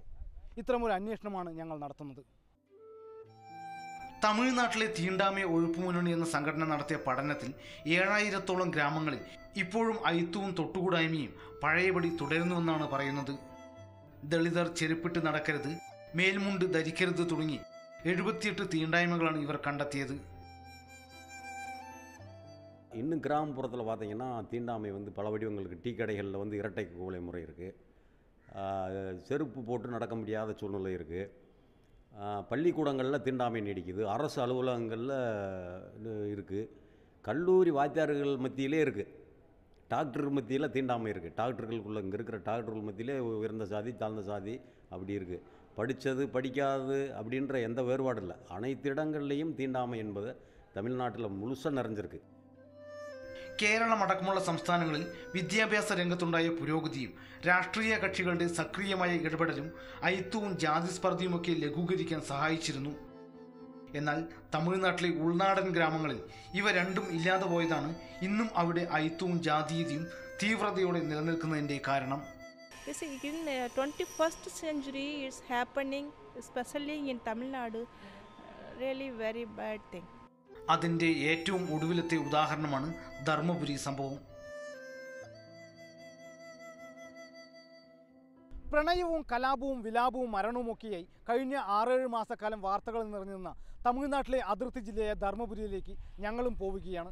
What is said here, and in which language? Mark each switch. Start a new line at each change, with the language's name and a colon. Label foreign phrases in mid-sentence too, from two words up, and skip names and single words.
Malayalam: ഇത്തരമൊരു അന്വേഷണമാണ് ഞങ്ങൾ നടത്തുന്നത്. തമിഴ്നാട്ടിലെ തീണ്ടാമയ ഒഴുപ്പുമുന്നണി എന്ന സംഘടന നടത്തിയ പഠനത്തിൽ 7000-ഓളം ഗ്രാമങ്ങളിൽ ഇപ്പോഴും അയിത്തവും തൊട്ടുകൂടായ്മയും പഴയപടി തുടരുന്നുവെന്നാണ് പറയുന്നത്. ദളിതർ ചെരുപ്പിട്ട് നടക്കരുത്, മേൽമുണ്ട് ധരിക്കരുത് തുടങ്ങി 78 തീണ്ടായ്മകളാണ് ഇവർ കണ്ടെത്തിയത്.
Tamil: இன்னும் கிராமப்புறத்தில் பார்த்திங்கன்னா தீண்டாமை பல வடிவங்களுக்கு டீ கடைகளில் இரட்டை கூலை முறை இருக்குது. செருப்பு போட்டு நடக்க முடியாத சூழ்நிலை இருக்குது. பள்ளிக்கூடங்களில் தீண்டாமை நீடிக்குது. அரசு அலுவலகங்களில் இருக்குது. கல்லூரி வாத்தியார்கள் மத்தியிலே இருக்குது. டாக்டர் மத்தியில் தீண்டாமை இருக்குது. டாக்டர்களுக்குள்ளே இங்கே இருக்கிற டாக்டர்கள் மத்தியிலே உயர்ந்த சாதி தாழ்ந்த சாதி அப்படி இருக்குது. படித்தது படிக்காது அப்படின்ற எந்த வேறுபாடும் இல்லை. அனைத்து இடங்கள்லேயும் தீண்டாமை என்பது தமிழ்நாட்டில் முழுசாக நிறைஞ்சிருக்கு.
Malayalam: കേരളമടക്കമുള്ള സംസ്ഥാനങ്ങളിൽ വിദ്യാഭ്യാസ രംഗത്തുണ്ടായ പുരോഗതിയും രാഷ്ട്രീയ കക്ഷികളുടെ സക്രിയമായ ഇടപെടലും അയിത്തവും ജാതിസ്പർദ്ധയുമൊക്കെ ലഘൂകരിക്കാൻ സഹായിച്ചിരുന്നു. എന്നാൽ തമിഴ്നാട്ടിലെ ഉൾനാടൻ ഗ്രാമങ്ങളിൽ ഇവ രണ്ടും ഇല്ലാതെ പോയതാണ് ഇന്നും അവിടെ അയിത്തവും ജാതീയതയും തീവ്രതയോടെ നിലനിൽക്കുന്നതിൻ്റെ കാരണം.
English: In 21st century is happening, especially in Tamil Nadu, really very bad thing.
Malayalam: അതിൻ്റെ ഏറ്റവും ഒടുവിലത്തെ ഉദാഹരണമാണ് ധർമ്മപുരി സംഭവം. പ്രണയവും കലാപവും വിലാപവും മരണവുമൊക്കെയായി കഴിഞ്ഞ 6-7 മാസക്കാലം വാർത്തകൾ നിറഞ്ഞിരുന്ന തമിഴ്നാട്ടിലെ അതിർത്തി ജില്ലയായ ധർമ്മപുരിയിലേക്ക് ഞങ്ങളും പോവുകയാണ്.